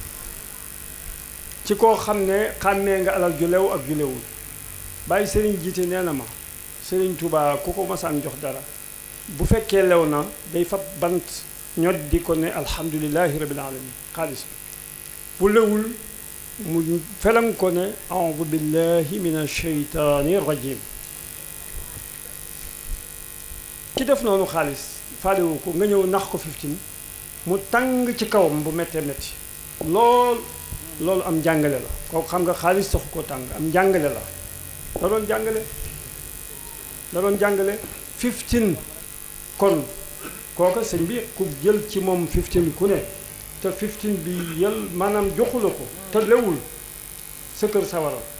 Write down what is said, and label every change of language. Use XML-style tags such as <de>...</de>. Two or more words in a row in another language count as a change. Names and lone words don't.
<wo>ci koo xam ne xàmmee nga alal ju lew ak ju lewul bàyyi sëriñ jiite nee na ma sëriñ Touba ku ko masaan jox dara bu fekkee lew na day fab bant ñot di ko ne</wo> <ar>الحمد لله رب العالمين</ar> <wo>xaalis bu lewul mu felam ko ne</wo> <ar>أعوذ بالله من الشيطان الرجيم</ar> <wo>ki def noonu xaalis faalewu ko nga ñëw nax ko 15 mu tàng ci kawam bu méttee métti loolu am jàngale la kooku xam nga xaalis taxu ko tàng am jàngale la da doon jàngale 15 kon kooka sëñ bi ku jël ci moom 15 ku ne te 15 bi maanaam joxu la ko te lewul sa kër sawara</wo>